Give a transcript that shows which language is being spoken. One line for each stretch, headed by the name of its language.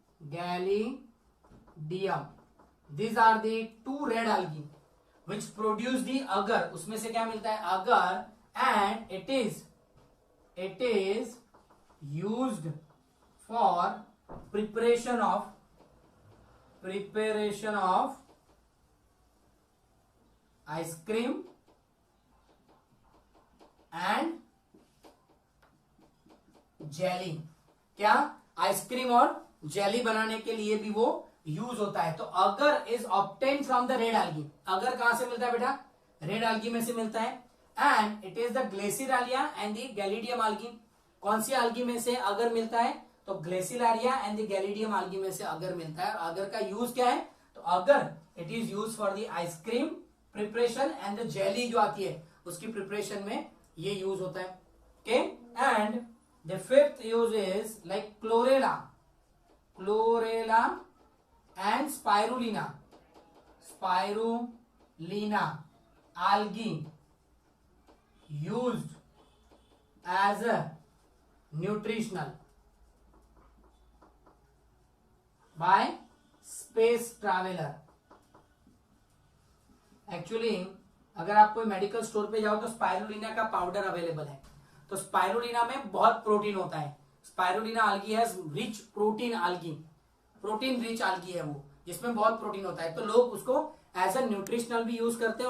English: gelidium, these are the two red algae which produce the agar,
Hindi: उसमें से क्या मिलता है agar,
English: and it is used for preparation of ice cream and jelly।
Hindi: क्या ice cream और jelly बनाने के लिए भी वो यूज होता है। तो
English: agar is obtain from the red algae,
Hindi: अगर कहां से मिलता है बेटा, रेड algae में से मिलता है।
English: and it is the gracilaria and the gelidium algae,
Hindi: कौन सी algae में से अगर मिलता है, तो ग्लेसिलारिया एंड द गैलीडियम algae में से अगर मिलता है। और अगर का यूज क्या है, तो
English: agar it is use for the ice cream preparation and the jelly
Hindi: जो आती है उसकी प्रिपरेशन में ये यूज होता है।
English: Okay, and the fifth use is like chlorella and spirulina algae used as a nutritional by space traveler।
Hindi: Actually अगर आप कोई मेडिकल स्टोर पे जाओ तो स्पाइरुलिना का पाउडर अवेलेबल है। तो स्पाइरुलिना में बहुत प्रोटीन होता है।
English: spirulina algae has rich protein
Hindi: rich algae है वो, जिसमें बहुत प्रोटीन होता है। तो लोग उसको एज अ न्यूट्रिशनल भी यूज करते हैं।